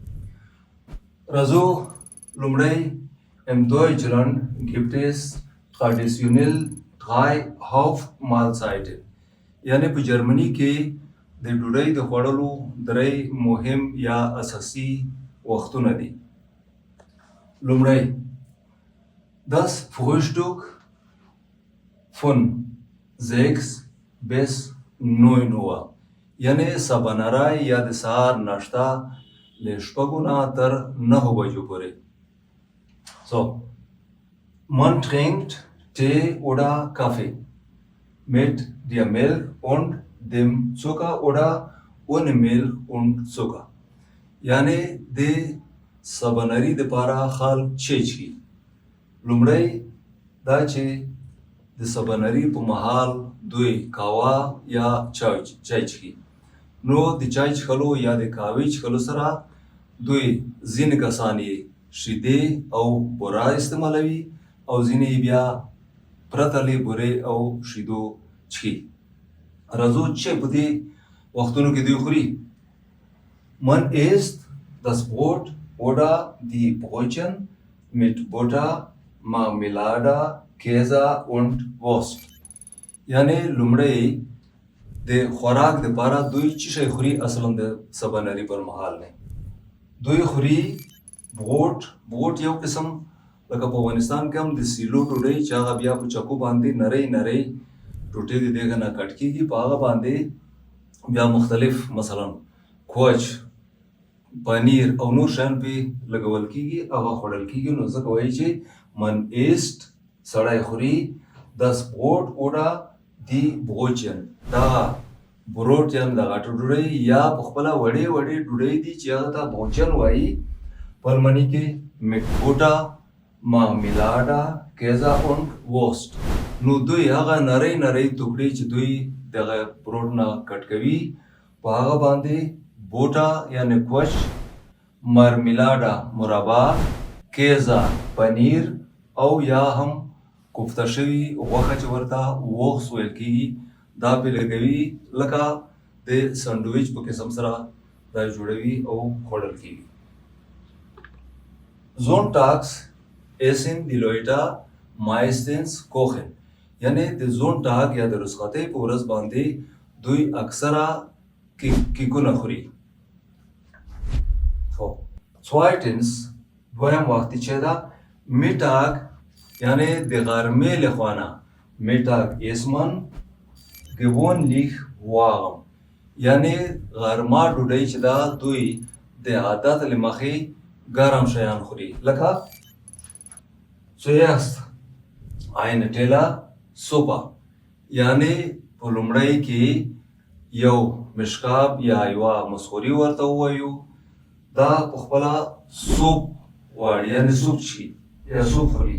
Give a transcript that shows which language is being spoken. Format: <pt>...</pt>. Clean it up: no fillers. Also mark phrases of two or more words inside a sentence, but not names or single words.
<ps>راځو لومړی</ps> <de>Im Deutschland gibt es traditionell 3 Hauptmahlzeiten.</de> <ps>یعنې په جرمني کې د ډوډۍ د خوړلو 3 مهم یا اساسي وختونه دي.</ps> <de>لومړی das Frühstück von 6 bis 9 Uhr،</de> <ps>یعنې سباناری یا د سهار ناشته له 6 نه تر 9 بجو پورې.</ps> <de>So, man trinkt Tee oder Kaffee mit der Milch und dem Zucker oder ohne Milch und Zucker.</de> <ps>یعنې د سبانري دپاره خلک چای څښي. لومړی دا چې د سبانري په مهال دوی قهوه یا چای څښي. نو د چای څښلو یا د قهوې څښلو سره دوی ځینې کسان یې شیدې او بوره استعمالوي او ځینې بیا پرته له بورې او شیدو څښي. راځو چې په دې وختونو کې دوی خوري.</ps> <de>Man isst das Brot oder die Brötchen mit Butter, Marmelade, Käse und Wurst.</de> <ps>یعنې لومړی د خوراک دپاره دوی څه شی خوري؟ اصلا د سبانري پر مهال نه دوی خوري بروټ یو قسم لکه په افغانستان کې هم د سیلو ډوډۍ چې هغه بیا په چکو باندې نری ټوټې د دېګ نه کټ کېږي، په هغه باندې بیا مختلف مثلا کوچ، پنیر او نور شیان پې لګول کېږي، هغه خوړل کېږي. نو ځکه وایي چې</ps> <de>man isst</de> <ps>سړی خوري</ps> <de>das Brot oder die Brötchen.</de> <ps>دا بروټ یعنې د غټو ډوډۍ یا په خپله وړې ډوډۍ دي چې هغه ته بروچن وایي په الماني کې</ps> <de>mit Butter, Marmelade, Käse und Wurst.</de> <ps>نو دوی هغه نری ټوکړې چې دوی دغه بروټ نه کټ کوي، په هغه باندې بوټه یعنې کوچ، مرمیلاډه مربا، کیزه پنیر او یا هم کوفته شوي غوښه چې ورته ووکس ویل کېږي دا پې لګوي، لکه د سنډویچ په قسم سره دا جوړوي او خوړل کېږي.</ps> <de>Sonntags essen die Leute meistens kochen.</de> <ps>یعنې د زونټاګ یا د رخصتۍ په ورځ باندې دوی اکثره کیکونه خوري. Zweitens دویم وخت چې ده میټاګ، یعنې د غرمې له خوا نه میټاګ</ps> <de>isst man gewöhnlich warm.</de> <ps>یعنې غرمه ډوډۍ چې ده دوی د عادت له مخې ګرم شیان خوري، لکه</ps> <de>zuerst eine Teller Suppe،</de> <ps>یعنې په لومړی کې یو مشکاب یا یوه مسخوري ورته ووایو، دا په خپله سوپ غواړي، یعنې سوپ څښي یا سوپ خوري.</ps>